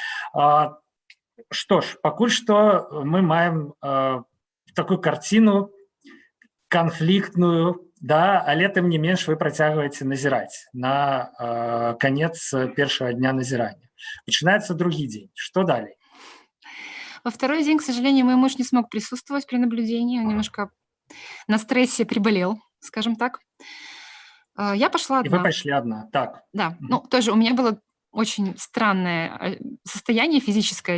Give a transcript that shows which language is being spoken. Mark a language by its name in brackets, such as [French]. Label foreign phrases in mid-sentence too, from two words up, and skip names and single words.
[Belarusian] Што ж, пакуль што мы маем такую карціну канфліктную, але тым не менш вы працягваеце назіраць на канец першага дня назірання. Пачынаецца другі дзень. Што далей? [Russian] Во второй день, к сожалению, мой муж не смог присутствовать при наблюдении, он немножко на стрессе приболел, скажем так. Я пошла одна. И вы пошли одна, так. Да, тоже у меня было очень странное состояние физическое.